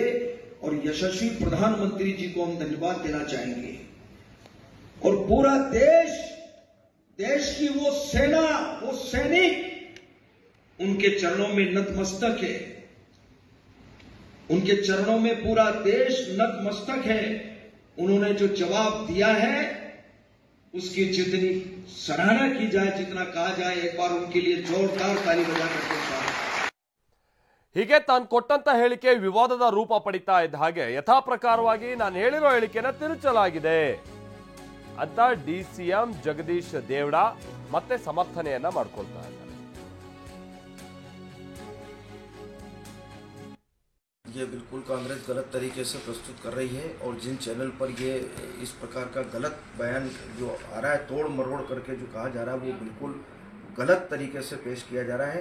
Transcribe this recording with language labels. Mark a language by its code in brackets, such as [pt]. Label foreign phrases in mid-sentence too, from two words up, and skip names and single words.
[hi] और यशस्वी प्रधानमंत्री जी को हम धन्यवाद देना चाहेंगे और पूरा देश की वो सेना, वो सैनिक उनके चरणों में नतमस्तक है। उनके चरणों में पूरा देश नतमस्तक है। उन्होंने जो जवाब दिया है उसकी जितनी सराहना की जाए, जितना कहा जाए, एक बार उनके लिए जोरदार ताली बजा करके [kn] ಹೀಗೆ ತಾನು ಕೊಟ್ಟಂತ ಹೇಳಿಕೆ ವಿವಾದದ ರೂಪ ಪಡಿತಾ ಇದ್ದ ಹಾಗೆ ಯಥಾ ಪ್ರಕಾರವಾಗಿ ನಾನು ಹೇಳಿರೋ ಹೇಳಿಕೆನ ತಿರುಚಲಾಗಿದೆ ಅಂತ ಡಿಸಿಎಂ ಜಗದೀಶ್ ದೇವಡಾ ಮತ್ತೆ ಸಮರ್ಥನೆಯನ್ನ ಮಾಡ್ಕೊಳ್ತಾ ಇದ್ದಾರೆ. [hi] ये बिल्कुल कांग्रेस गलत तरीके से प्रस्तुत कर रही है और जिन चैनल पर ये इस प्रकार का गलत बयान जो आ रहा है, तोड़ मरोड़ करके जो कहा जा रहा है, वो बिल्कुल गलत तरीके से पेश किया जा रहा है।